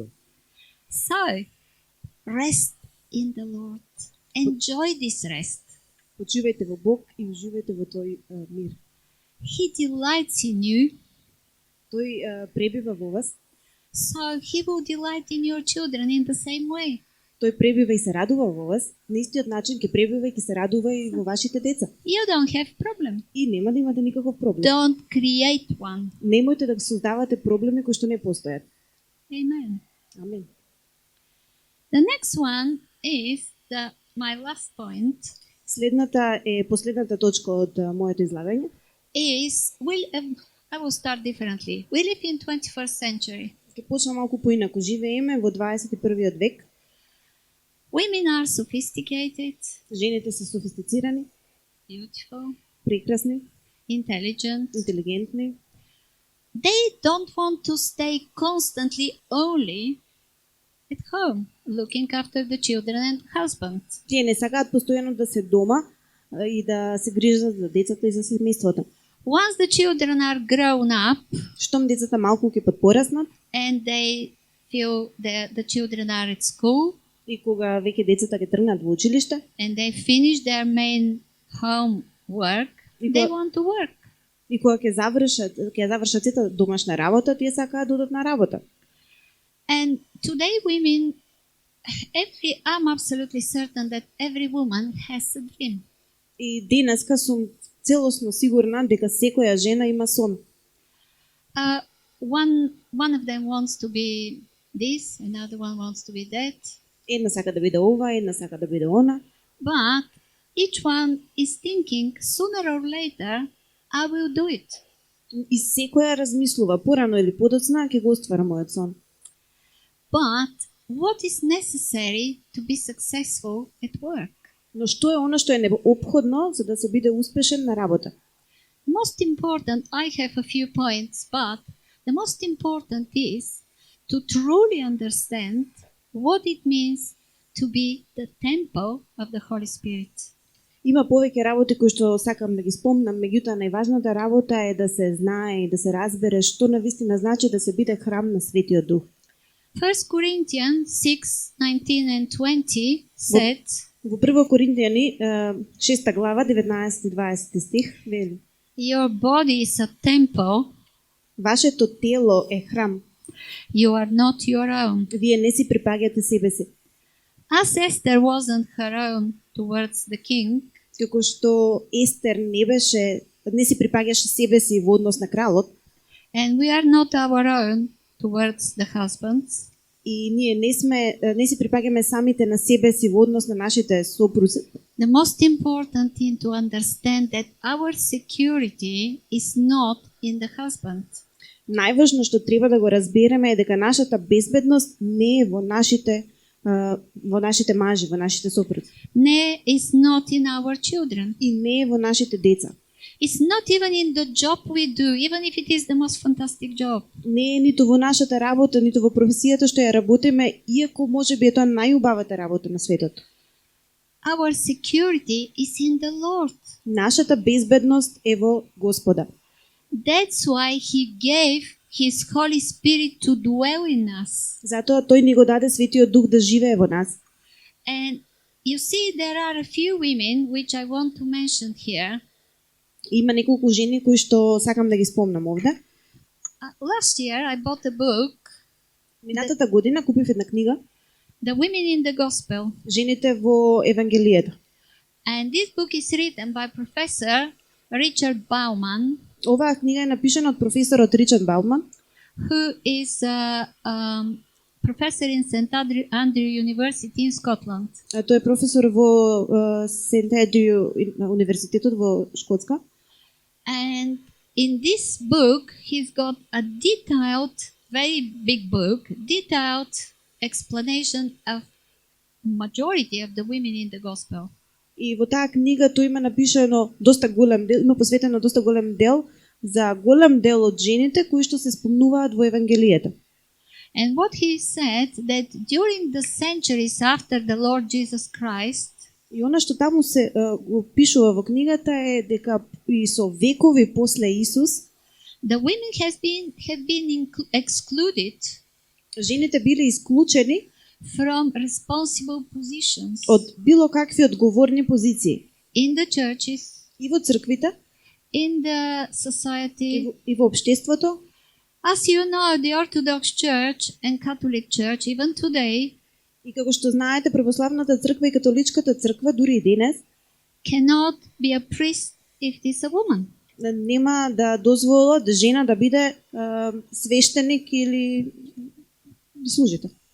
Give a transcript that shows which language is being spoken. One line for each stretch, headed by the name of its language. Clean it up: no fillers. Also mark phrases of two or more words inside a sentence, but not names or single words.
English: So, rest in the Lord. Enjoy this rest.
Macedonian: Почивајте во Бог и уживајте во тој мир.
English: He delights in you,
Macedonian: Тој пребива во вас,
English: so He will delight in your children in the same way.
Macedonian: тој пребива и се радува во вас, на истиот начин ќе пребива и ќе се радува и во вашите деца.
English: You don't have problem.
Macedonian: И нема да имате никаков проблем.
English: Don't create one.
Macedonian: Немојте да создавате проблеми кои што не постојат.
English: Amen.
Macedonian: Амин.
English: The next one is my last point
Macedonian: Следната е последната точка од моето излагање.
English: is I will start differently. We live in 21st century.
Macedonian: Ќе почнам малку поинаку. Живееме во 21 век.
English: Women are sophisticated,
Macedonian: Жените се софистицирани,
English: beautiful,
Macedonian: прекрасни,
English: intelligent.
Macedonian: интелигентни.
English: They don't want to stay constantly only at home, looking after the children and husband.
Macedonian: Тие не сакаат постојано да се дома и да се грижат за децата и за семејството.
English: Once the children are grown up
Macedonian: Штом децата малку ќе пораснат
English: and they feel that the children are at school
Macedonian: и кога веќе децата ќе тргнат во училиште
English: and they finish their main homework,
Macedonian: И
English: they
Macedonian: кога-
English: want to work.
Macedonian: и кога ќе завршат сета домашна работа, тие сакаат да одат на работа.
English: And today women, I'm absolutely certain that every woman has a dream.
Macedonian: И денеска сум целосно сигурна дека секоја жена има сон.
English: One of them wants to be this, another one wants to be that,
Macedonian: Една сака да биде ова, една сака да биде она,
English: but each one is thinking sooner or later I will do it.
Macedonian: и секоја размислува порано или подоцна ќе го оствара мојот сон.
English: But what is necessary to be successful at work?
Macedonian: Но што е она што е необходно за да се биде успешен на работа?
English: Most important, I have a few points, but the most important is to truly understand what it means to be the temple of the Holy Spirit.
Macedonian: Има повеќе работи кои што сакам да ги спомнам, меѓутоа најважната работа е да се знае и да се разбере што навистина значи да се биде храм на Светиот Дух.
English: 1 Corinthians 6:19 and 20 said,
Macedonian: Во 1 Коринтијани 6 глава 19 и 20 стих вели:
English: your body is a temple,
Macedonian: Вашето тело е храм.
English: you are not your own.
Macedonian: Вие не си припаѓате себе си.
English: As Esther wasn't her own towards the king,
Macedonian: Како што Естер не си припаѓаше себе си во однос на кралот,
English: and we are not our own towards the husbands,
Macedonian: и ние не си припаѓаме самите на себе си во однос на нашите сопрузи.
English: the most important thing to understand that our security is not in the husband.
Macedonian: Најважно што треба да го разбереме е дека нашата безбедност не е во нашите мажи, во нашите сопрузи
English: Ne, is not in our children.
Macedonian: и не е во нашите деца.
English: It's not even in the job we do, even if it is the most fantastic job.
Macedonian: Не е ниту во нашата работа, ниту во професијата што ја работиме, иако можеби е тоа најубавата работа на светот.
English: Our security is in the Lord.
Macedonian: Нашата безбедност е во Господа.
English: That's why He gave His Holy Spirit to dwell in us.
Macedonian: Затоа тој ни го даде Светиот Дух да живее во нас.
English: And you see, there are a few women which I want to mention here.
Macedonian: Има неколку жени кои што сакам да ги спомнам овде.
English: Last year I bought a book,
Macedonian: Минатата година купив една книга
English: The Women in the Gospel.
Macedonian: Жените во Евангелието.
English: And this book is written by Professor Richard Bauman,
Macedonian: Оваа книга е напишана од професорот Ричард Бауман,
English: who is a professor in St. Andrew University in Scotland.
Macedonian: тој е професор во Сент Ендрю универзитетот во Шкотска.
English: And in this book, he's got a detailed, very big book, detailed explanation of majority of the women in the gospel.
Macedonian: И во таа книга тој има напишано доста голем дел, има посветено доста голем дел за голем дел од жените кои што се спомнуваат во Евангелието.
English: And what he said that during the centuries after the Lord Jesus Christ,
Macedonian: И она што таму се го пишува во книгата е дека и со векови после Исус,
English: the women have been excluded
Macedonian: жените биле исклучени
English: from responsible positions
Macedonian: од било какви одговорни позиции
English: in the churches,
Macedonian: и во црквите,
English: in the society.
Macedonian: и во општеството.
English: As you know, the Orthodox Church and Catholic Church, even today,
Macedonian: И како што знаете, православната црква и католичката црква дури и денес
English: cannot be a priest if it is a woman.
Macedonian: нема да дозволат жена да биде свештеник или служител.